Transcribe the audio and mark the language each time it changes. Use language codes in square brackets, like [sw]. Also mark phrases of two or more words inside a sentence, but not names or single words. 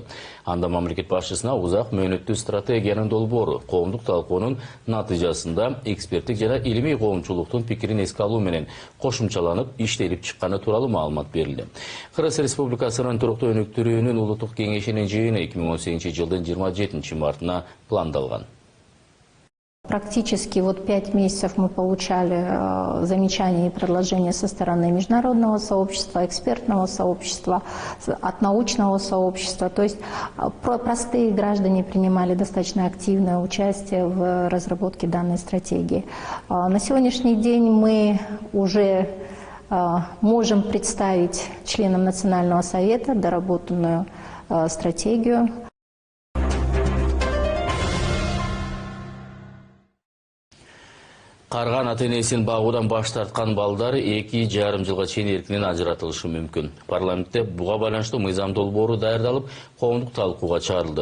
[ky] Анда мамлекет башчысына узак мөөнөттүү стратегиянын долбоору коомдук талкуунун натыйжасында эксперттик жана илимий коомчулуктун пикирин эске алуу менен кошумчаланып иштелип чыкканы тууралуу маалымат берилди. Кыргыз Республикасынын туруктуу өнүктүрүүнүн улуттук кеңешинин жыйыны 2018 жылдын 27 мартына пландалган. [ru] Практически 5 месяцев мы получали замечания и предложения со стороны международного сообщества, экспертного сообщества, от научного сообщества. То есть простые граждане принимали достаточно активное участие в разработке данной стратегии. На сегодняшний день мы уже можем представить членам Национального совета доработанную стратегию. [ky] Карган ата-энесин багуудан баш тарткан балдар 2,5 жылга чейин эркинен ажыратылышы мүмкүн. Парламентте буга байланыштуу мыйзам долбоору даярдалып, коомдук талкууга чыгарылды.